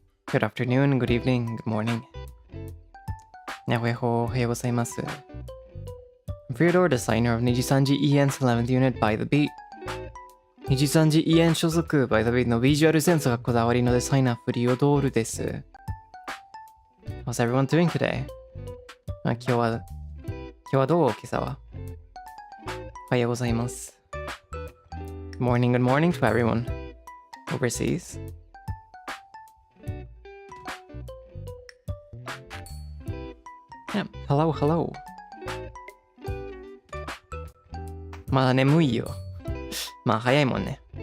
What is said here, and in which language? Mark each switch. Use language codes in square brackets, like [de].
[en] Good afternoon, good evening, good morning. [ja] Ohayou gozaimasu. [en] Freodore, designer of NIJISANJI EN's 11th unit by the beat. [ja] NIJISANJI EN 所属 by the beat のビジュアルセンスがこだわりのデザイナーフリオドールです。 [en] How's everyone doing today? [ja] 今日はどう今朝はおはようございます。 [en] Good morning to everyone overseas. Yeah, hello. [ja] まだ眠いよ。まあ早いもんね。